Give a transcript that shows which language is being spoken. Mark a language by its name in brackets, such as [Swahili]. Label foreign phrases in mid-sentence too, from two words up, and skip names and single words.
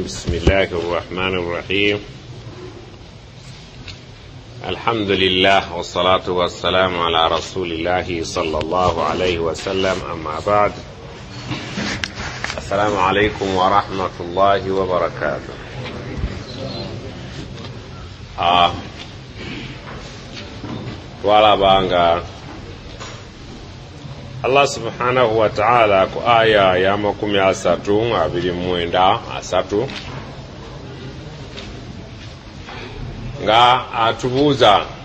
[Arabic] بسم الله الرحمن الرحيم. الحمد لله والصلاة والسلام على رسول الله صلى الله عليه وسلم. أما بعد، السلام عليكم ورحمة الله وبركاته. [Ganda] Twalabanga Allah [Arabic] سبحانه وتعالى [Ganda] ku aya ya 30 nga atubuuza